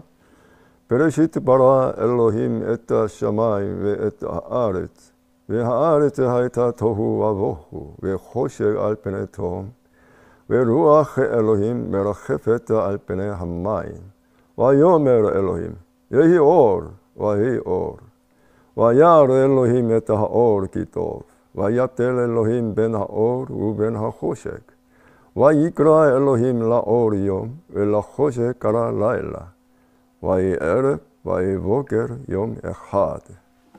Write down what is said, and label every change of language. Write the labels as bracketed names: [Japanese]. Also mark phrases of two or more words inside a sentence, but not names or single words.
[Hebrew] בראשית ברא אלוהים את השמים ואת הארץ והארץ היתה תוהו ובוהו וחושך על פני תהום ורוח אלוהים מרחפת על פני המים ויאמר אלוהים יהי אור ויהי אור וירא אלוהים את האור כי טוב, ויטל אלוהים בין האור ובין החושך, ויקרא אלוהים לאור יום, ולחושך קרא לילה, ויהי ערב, ויהי בוקר יום אחד.